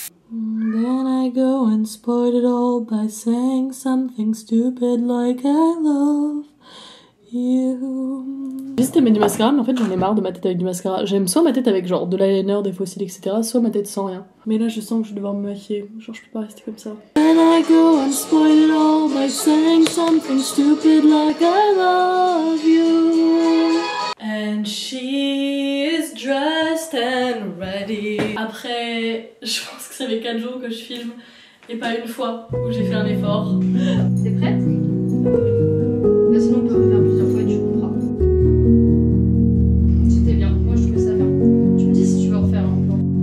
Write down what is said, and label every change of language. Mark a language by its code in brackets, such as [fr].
[en] Then I go and spoil it all by saying something stupid like I love you. [fr] J'hésitais à mettre du mascara, mais en fait j'en ai marre de ma tête avec du mascara. J'aime soit ma tête avec genre de l'eyeliner, des fossiles, etc. Soit ma tête sans rien. Mais là je sens que je vais devoir me maquiller. Genre je peux pas rester comme ça. [en] Then I go and spoil it all by saying something stupid like I love you. And she is dressed and ready. [fr] Après, je pense que ça fait 4 jours que je filme et pas une fois où j'ai fait un effort. T'es prête? Là, sinon on peut refaire plusieurs fois et tu comprends. C'était bien, moi je trouvais ça bien. Tu me dis si tu veux refaire un plan.